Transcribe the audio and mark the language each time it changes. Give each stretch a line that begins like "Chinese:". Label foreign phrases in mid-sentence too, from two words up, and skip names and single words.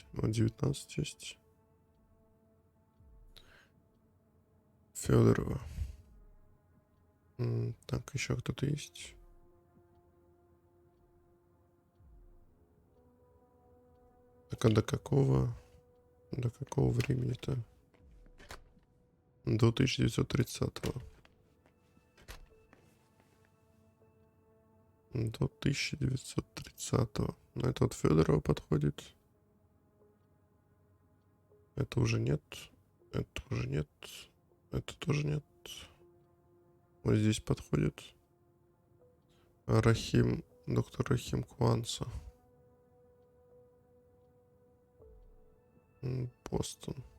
Russian: Вот 19 есть. Федорова. Так, еще кто-то есть. Так, а до какого времени-то? До 1930-го. До 1930-го. Ну, это вот Федорова подходит. Это уже нет. Это уже нет. Это тоже нет. Вот здесь подходит. Рахим, доктор Рахим Куанса. Бостон.